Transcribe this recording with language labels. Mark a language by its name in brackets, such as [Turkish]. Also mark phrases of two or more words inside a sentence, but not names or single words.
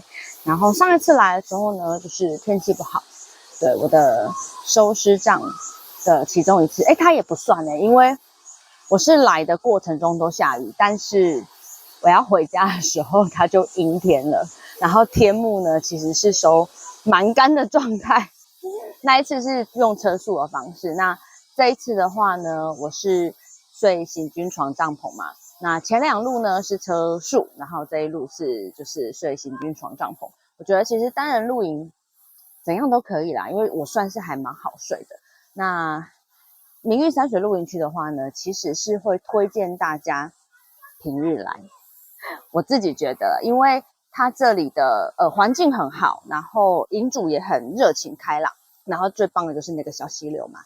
[Chinese] 然後上一次來的時候呢，就是天氣不好，對，我的收屍帳的其中一次，它也不算呢，因為我是來的過程中都下雨，但是我要回家的時候它就陰天了，然後天幕呢其實是收蠻乾的狀態。那一次是用車宿的方式，那這一次的話呢，我是睡行軍床帳篷嘛。那前2路呢是車宿，然後這一路是就是睡行軍床帳篷。我覺得其實單人露營怎樣都可以啦，因為我算是還蠻好睡的。那明玉山水露營區的話呢，其實是會推薦大家平日來。我自己覺得，因為它這裡的環境很好，然後營主也很熱情開朗，然後最棒的就是那個小溪流嘛。